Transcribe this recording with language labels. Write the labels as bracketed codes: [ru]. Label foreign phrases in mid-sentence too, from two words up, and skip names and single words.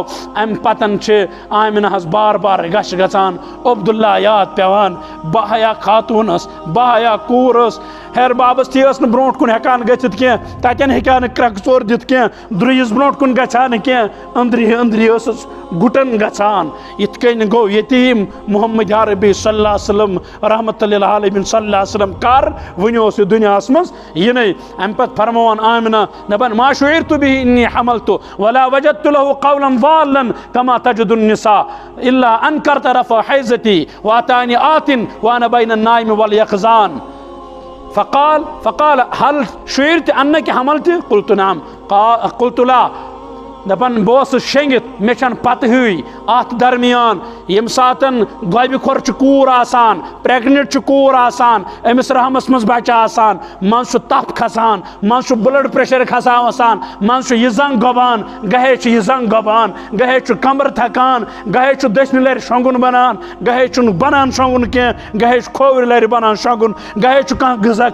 [ks] امہِ پتن چھِ آمنہس بار بار گش گژھان عبداللہ یاد پیوان باحیا خاتوٗن ٲس باحیا کوٗر ٲس ہیر بابس تہِ ٲس نہٕ برونٛٹھ کُن ہٮ۪کان گٔژھِتھ کینٛہہ تتٮ۪ن ہیٚکہِ نہٕ کرٛٮ۪کہٕ ژور دِتھ کینٛہہ درٛویِس برونٛٹھ کُن گژھِ ہا نہٕ کینٛہہ أنٛدری ٲسٕس گُٹن گژھان یِتھ کٔنۍ گوٚو یتیٖم محمد عربی [ar] صلی اللہ علیہ وسلم رحمتہ للعالمین صلی اللہ علیہ وسلم [ks] کر وُنہِ اوس یہِ دُنیاہس منٛز یِنَے امہِ پتہٕ فرماوان آمنہ دپان [ar] ما شعرت به انی حملت ولا وجدت له قولا ضالا كما تجد النساء الا انكرت رفع حيزتي واتاني آت وانا بين النائم واليقظان فقال هل شعرت انك حملت قلت نعم قلت لا [ks] دپان بہٕ اوسُس شیٚنگِتھ مےٚ چھنہٕ پتہٕ ہٕے اتھ درمیان ییٚمہِ ساتہٕ گۄبہِ کھۄر چھِ کوٗر آسان پریگنِٹ چھِ کوٗر آسان أمِس رحمس منٛز بچہِ آسان منٛزٕ چھُ تپھ کھسان منٛزٕ چھُ [en] blood pressure [ks] کھسان وسان منٛزٕ چھُ یہِ زنگ گۄبان گہے چھُ یہِ زنگ گۄبان گہے چھُ کمبر تھکان گہے چھُ دٔچھنہِ لرِ شۄنگُن بنان گہے چھُنہٕ بنان شۄنگُن کینٛہہ گہے چھُ کھوورِ لرِ بنان شۄنگُن گہے چھُ کانٛہہ غذا